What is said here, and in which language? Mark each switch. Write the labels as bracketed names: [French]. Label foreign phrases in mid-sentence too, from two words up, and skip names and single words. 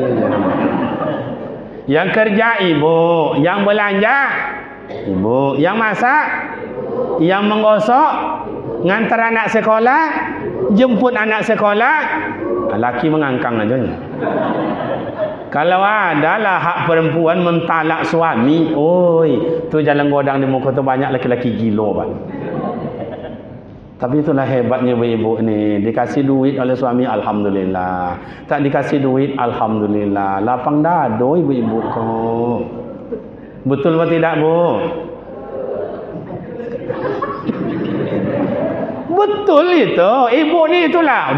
[Indonesian] Yang kerja ibu, yang belanja ibu, yang masak, yang menggosok, ngantar anak sekolah, jemput anak sekolah, laki mengangkang aja. Kalau adalah hak perempuan mentalak suami, oi, [Minangkabau] tu jalan godang di muka tu [Indonesian] banyak laki-laki gila, Pak. Tapi itulah hebatnya ibu-ibu ni, dikasih duit oleh suami, alhamdulillah. Tak dikasih duit, alhamdulillah. [Minangkabau] Lapang dado ibu-ibu kau. [Indonesian] Betul atau tidak, Bu? Betul itu. Ibu ni itulah.